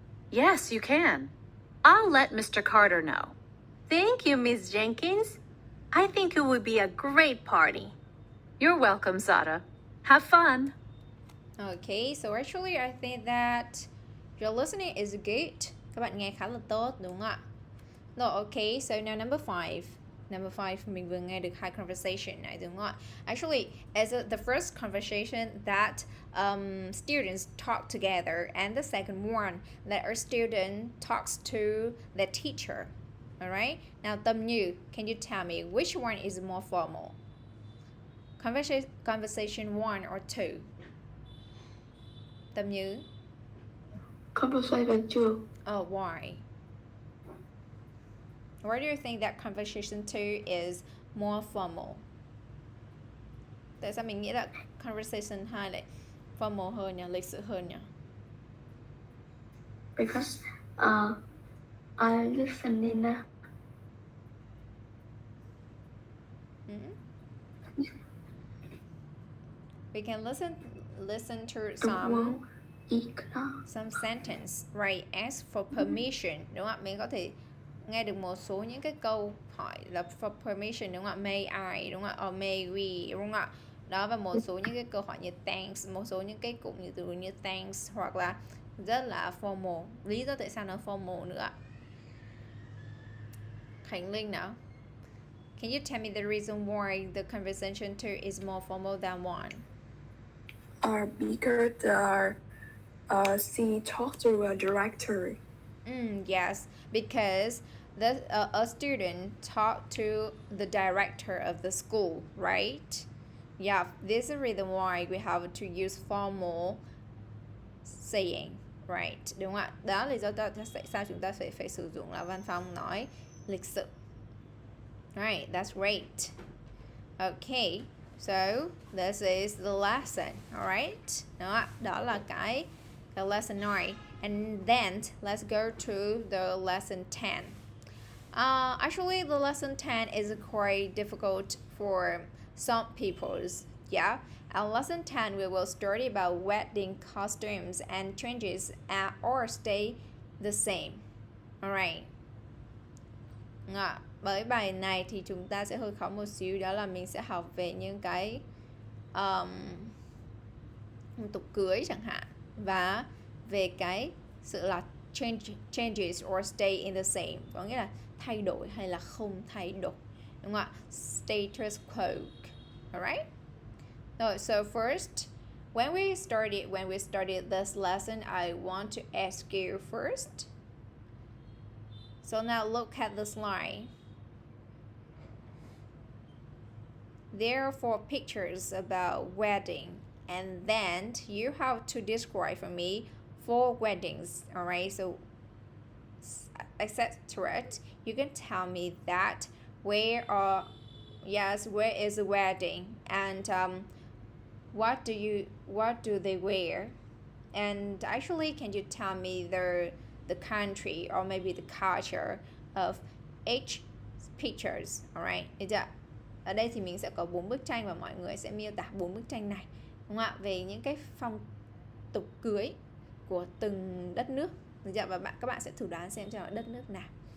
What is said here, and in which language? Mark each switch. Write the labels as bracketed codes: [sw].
[en] Yes, you can. I'll let Mr. Carter know. Thank you, Miss Jenkins. I think it would be a great party. You're welcome, Zara. Have fun. Okay, so actually I think that your listening is good. [vi] Các bạn nghe khá là tốt đúng không ạ? Rồi, [en] okay, so now number 5. [vi] Number 5 mình vừa nghe được hai conversation này đúng không ạ? [en] Actually, as the first conversation that students talk together, and the second one that a student talks to the teacher. Alright? Now Tâm Như, can you tell me which one is more formal? Conversation 1 or 2? Tâm Như? Conversation 2. Oh, why? Why do you think that conversation 2 is more formal? [vi] Tại sao mình nghĩ là conversation 2 lại formal hơn nhỉ, lịch sự hơn nhỉ? [en] Because I listening now. We can listen to [vi] Đúng [en] some sentence, right? Ask for permission, [vi] đúng không ạ? Mình có thể nghe được một số những cái câu hỏi là for permission, đúng không ạ? [en] May I, [vi] đúng không ạ? [en] Or may we, [vi] đúng không ạ? Đó, và một số những cái câu hỏi như thanks, một số những cái cụm như từ như thanks, hoặc là rất là formal. Lý do tại sao nó formal nữa ạ? Khánh Linh nào. [en] Can you tell me the reason why the conversation 2 is more formal than 1? Because she talked to a director. Yes, because a student talked to the director of the school, right? Yeah, this is the reason why we have to use formal saying, right? [vi] Đúng không ạ? Đó là lý do tại sao chúng ta phải sử dụng là văn phong nói lịch sự. [en] Right, that's great. Okay, so this is the lesson, alright? [vi] Đó là cái [en] lesson 9. And then let's go to the lesson 10. Actually, the lesson 10 is quite difficult for some peoples. Yeah. And lesson 10 we will study about wedding costumes and changes or stay the same. Alright. [vi] Bởi bài này thì chúng ta sẽ hơi khó một xíu, đó là mình sẽ học về những cái tục cưới chẳng hạn, và về cái sự là [en] changes or stay in the same, [vi] có nghĩa là thay đổi hay là không thay đổi, đúng không ạ? [en] Status quo. Alright? No, so first, when we started this lesson, I want to ask you first. So now look at the slide. There are 4 pictures about wedding, and then you have to describe for me 4 weddings. Alright, so etc. You can tell me that where is the wedding, and what do they wear, and actually can you tell me the country or maybe the culture of each pictures. [vi] Alright, ở đây thì mình sẽ có 4 bức tranh và mọi người sẽ miêu tả 4 bức tranh này, đúng không ạ? Về những cái phong tục cưới của từng đất nước. Và các bạn sẽ thử đoán xem cho đất nước nào.